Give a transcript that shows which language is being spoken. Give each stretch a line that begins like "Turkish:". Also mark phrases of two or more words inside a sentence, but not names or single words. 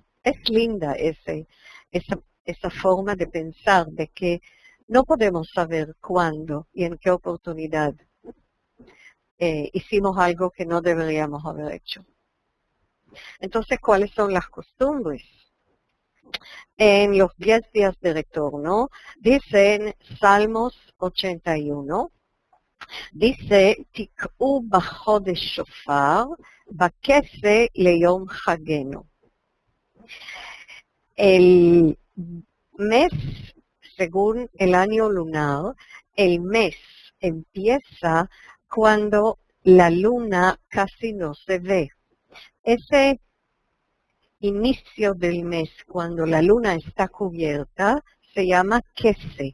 Spanish: Es linda esa forma de pensar, de que no podemos saber cuándo y en qué oportunidad hicimos algo que no deberíamos haber hecho. Entonces, ¿cuáles son las costumbres? en los 10 días de retorno, dice en Salmos 81, dice,
Hebrew: תקעו בחודש שופר, בכסה ליום חגנו.
Spanish: El mes, según el año lunar, el mes empieza cuando la luna casi no se ve. Ese inicio del mes, cuando la luna está cubierta, se llama kese.